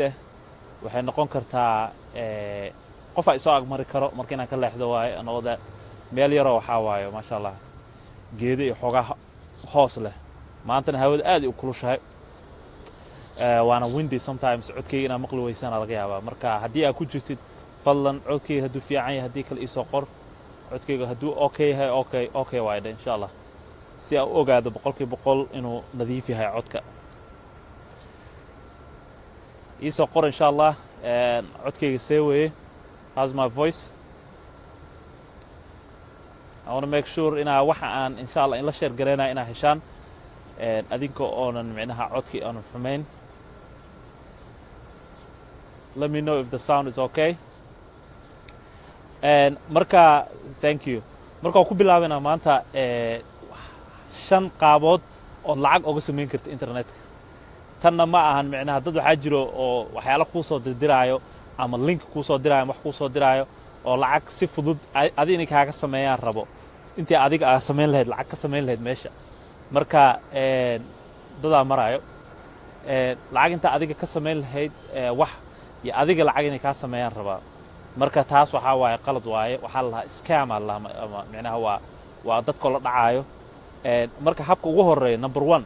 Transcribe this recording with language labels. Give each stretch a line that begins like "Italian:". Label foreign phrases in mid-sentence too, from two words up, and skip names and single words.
Somali: waxay noqon kartaa qof ay soo agmari karo marka inaan ka leexdo waayo anooda meel yaroo waxaa waayo
Arabic: ماشاء الله
Somali: geedo iyo xoogaa hoos leh maantana hawada aad u kulushahay waana windy sometimes codkayga inaad maqli weysaan laga yaabaa marka haddii aad ku jirtid fadlan codkayga hadduu fiican yahay haddii kale iisoo qor codkayga hadduu okay yahay okay waayo dhe
Arabic: إن شاء الله
Somali: si aan u ogaado 100% inuu nadiif yahay codka iisoo qor
Arabic: إن شاء الله
Somali: codkayga see weeye
English: how's my voice I want to make sure
Somali: inaa waxa aan
Arabic: إن شاء الله
Somali: in la share gareynaa inaa heshaan adinka oonan micnaha codkii aanan xumayn
English: let me know if the sound is okay
Somali: marka
English: thank you
Somali: marka ku bilaabana maanta 5 qaabood oo lacag uga sameyn karta internetka tanna ma ahan micnaha dad waxa jiro oo waxyaalo ku soo dirdiraayo ama link ku soo diraayo wax ku soo diraayo oo lacag si fudud adina kaaga sameeyaan rabo intii adiga aad sameyn lahayd lacag ka sameyn lahayd meesha marka dadaa maraayo lacag inta adiga ka sameyn lahayd wax iyo adiga lacag inay ka sameeyaan rabaa marka taas waxa waaye qalad waaye waxa la scam ama macnaha waa dadka la dhacaayo marka habka ugu horeeya number